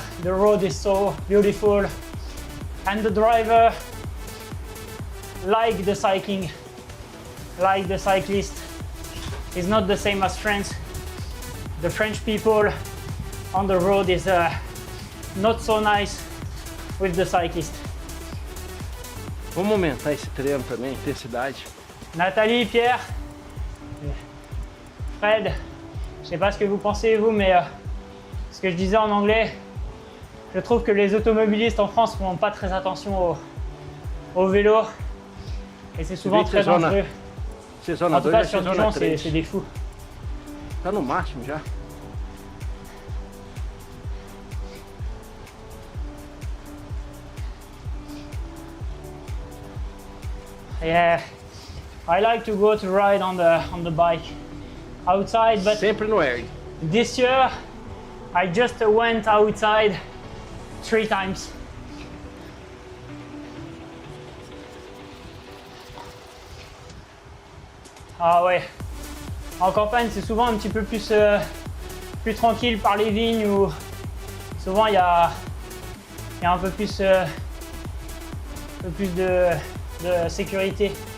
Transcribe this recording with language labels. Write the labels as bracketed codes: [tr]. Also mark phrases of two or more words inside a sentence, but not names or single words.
[en] The road is so beautiful, and the driver like the cycling, like the cyclist. Is not the same as France. The French people on the road is not so nice with the cyclist. [pt] Vamos aumentar esse treino também, intensidade. [fr] Nathalie, Pierre, Fred, je sais pas ce que vous pensez vous, mais ce que je disais en anglais, je trouve que les automobilistes en France font pas très attention au vélo, et c'est souvent très dangereux. En tout cas, sur Dijon, c'est des fous. [pt] Tá no máximo já. [en] Yeah, I like to go to ride on the bike outside, but [pt] Sempre no air. [en] this year I just went outside 3 times. [fr] Ah ouais, en campagne c'est souvent un petit peu plus tranquille par les vignes, où souvent il y a un peu plus de sécurité.